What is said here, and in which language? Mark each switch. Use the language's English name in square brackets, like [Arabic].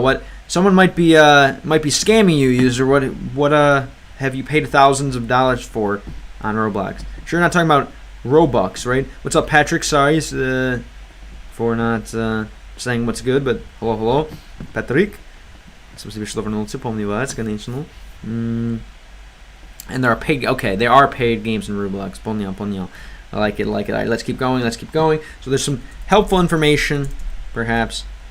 [English] What someone might be scamming you, user. What have you paid thousands of dollars for on Roblox? Sure, not talking about Robux, right? What's up, Patrick? Sorry for not saying what's good, but hello, Patrick. [Russian] Спасибо, что вернулся, помню вас, конечно. [English] And there are paid. Okay, there are paid games in Roblox. [Russian] Понял. [English] I like it. All right, let's keep going. So there's some helpful information, perhaps.